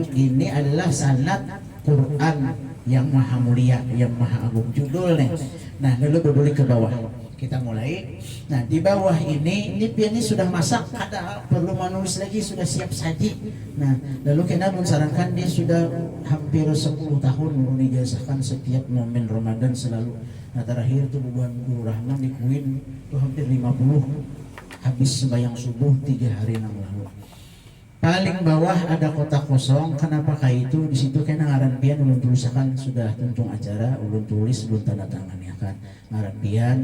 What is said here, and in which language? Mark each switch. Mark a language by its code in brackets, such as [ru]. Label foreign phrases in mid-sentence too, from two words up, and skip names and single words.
[id] Ini adalah sanad Quran yang maha mulia, yang maha agung, judulnya. Nah lalu berbalik ke bawah, kita mulai. Nah di bawah ini piannya sudah masak, ada perlu menulis lagi, sudah siap saji. Nah lalu kita mensarankan dia sudah hampir 10 tahun menijazahkan setiap momen Ramadan selalu. Nah terakhir itu bubuhan Guru Rahman di Kuin itu hampir 50, habis sembahyang subuh 3 hari yang lalu. Paling bawah ada kotak kosong. Kenapa kayak itu? [bjn] Di situ kena ngaran pian ulun tulisakan sudah tuntung acara, ulun tulis ulun tanda tangan ya kan, ngaran pian.